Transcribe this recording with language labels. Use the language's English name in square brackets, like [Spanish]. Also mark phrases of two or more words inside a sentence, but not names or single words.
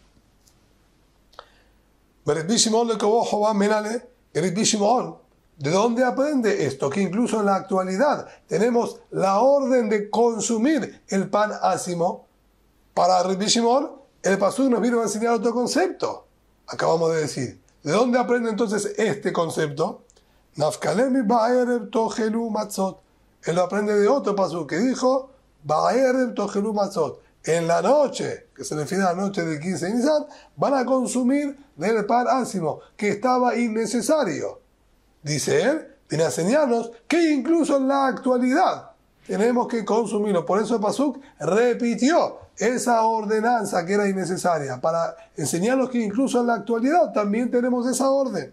[Spanish] Rabbi Shimon ¿de dónde aprende esto? Que incluso en la actualidad tenemos la orden de consumir el pan ácimo. Para Rabbi Shimon, el pasuk nos vino a enseñar otro concepto. Acabamos de decir. ¿De dónde aprende entonces este concepto? [Hebrew] נפקא ליה מבערב תאכלו מצות. [Spanish] Él lo aprende de otro pasuk que dijo [Hebrew] בערב תאכלו מצות. [Spanish] En la noche, que se refiere a la noche del 15 de Nisan, van a consumir del pan ácimo, que estaba innecesario. Dice él, viene a enseñarnos que incluso en la actualidad tenemos que consumirlo. Por eso el pasuk repitió esa ordenanza que era innecesaria, para enseñarnos que incluso en la actualidad también tenemos esa orden.